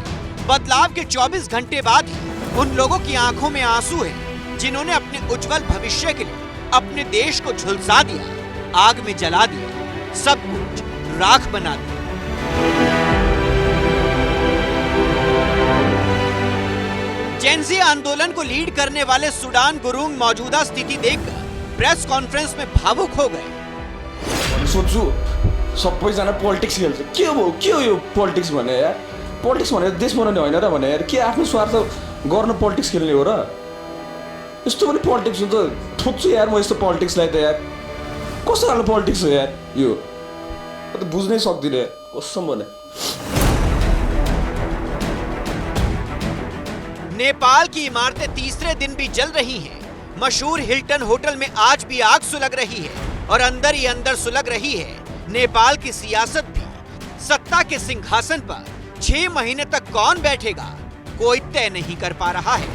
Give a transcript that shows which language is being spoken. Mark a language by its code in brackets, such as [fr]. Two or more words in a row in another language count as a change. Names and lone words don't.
[hi] बदलाव के 24 घंटे बाद ही उन लोगों की आंखों में आंसू है जिन्होंने अपने उज्जवल भविष्य के लिए अपने देश को झुलसा दिया, आग में जला दिया, सब कुछ राख बना दिया। जेनजी आंदोलन को लीड करने वाले सुडान गुरुंग मौजूदा स्थिति देखकर [en] press conference [hi] में भावुक हो गए। [ne] सोच्छु सबैजना पोलिटिक्स खेल्छ, के हो यो पोलिटिक्स भने यार, पोलिटिक्स भनेर देश बनाउने होइन र भने यार, के आफ्नो स्वार्थ गर्न पोलिटिक्स खेल्ने हो र? यस्तो पनि पोलिटिक्स हुन्छ? ठोक्छु यार म यस्तो पोलिटिक्सलाई त यार, कस्तो खालको पोलिटिक्स हो यार यो, म त बुझ्नै सक्दिनँ कसम भने। [hi] नेपाल की इमारतें तीसरे दिन भी जल रही हैं। मशहूर हिल्टन होटल में आज भी आग सुलग रही है और अंदर ही अंदर सुलग रही है नेपाल की सियासत भी। सत्ता के सिंहासन पर 6 महीने तक कौन बैठेगा, कोई तय नहीं कर पा रहा है।